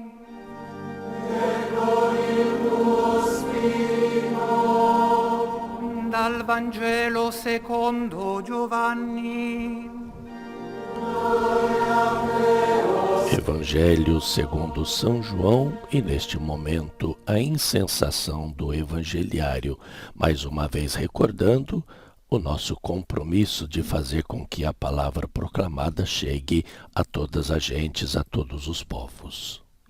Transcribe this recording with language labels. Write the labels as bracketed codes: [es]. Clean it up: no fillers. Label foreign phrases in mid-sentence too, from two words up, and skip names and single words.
[it] E con il tuo spirito. Dal Vangelo secondo Giovanni. [pt] Evangelho segundo São João, e neste momento a incensação do Evangeliário, mais uma vez recordando o nosso compromisso de fazer com que a palavra proclamada chegue a todas as gentes, a todos os povos.